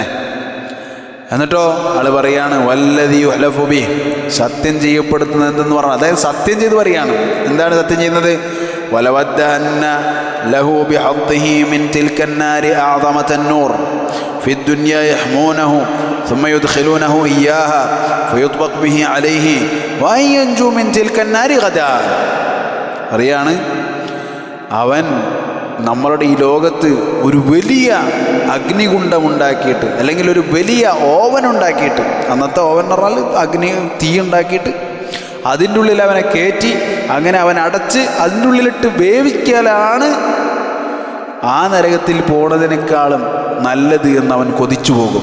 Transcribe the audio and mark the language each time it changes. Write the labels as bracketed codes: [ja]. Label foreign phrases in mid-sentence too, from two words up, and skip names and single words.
[ml] എന്നിട്ടോ ആള് പറയാണ്, [ar] والذي يحلف به, [ml] സത്യം ചെയ്യപ്പെടുത്തുന്നത് എന്തെന്ന് പറഞ്ഞാൽ, അതായത് സത്യം ചെയ്ത് പറയാണ്. എന്താണ് സത്യം ചെയ്യുന്നത്? [ar] ولود أن له بحده من تلك النار أعظم نار في الدنيا يحمونه ثم يدخلونه إياها فيطبق به عليه وأن ينجو من تلك النار غدا. [ml] അറിയാണ്, അവൻ നമ്മളുടെ ഈ ലോകത്ത് ഒരു വലിയ അഗ്നികുണ്ഡം ഉണ്ടാക്കിയിട്ട്, അല്ലെങ്കിൽ ഒരു വലിയ ഓവൻ ഉണ്ടാക്കിയിട്ട്, അന്നത്തെ ഓവൻ എന്ന് പറഞ്ഞാൽ തീ ഉണ്ടാക്കിയിട്ട് അതിൻ്റെ ഉള്ളിൽ അവനെ കയറ്റി അങ്ങനെ അവൻ അടച്ച് അതിൻ്റെ ഉള്ളിലിട്ട് വേവിക്കലാണ് ആ നരകത്തിൽ പോണതിനേക്കാളും നല്ലത് എന്ന് അവൻ കൊതിച്ചു പോകും.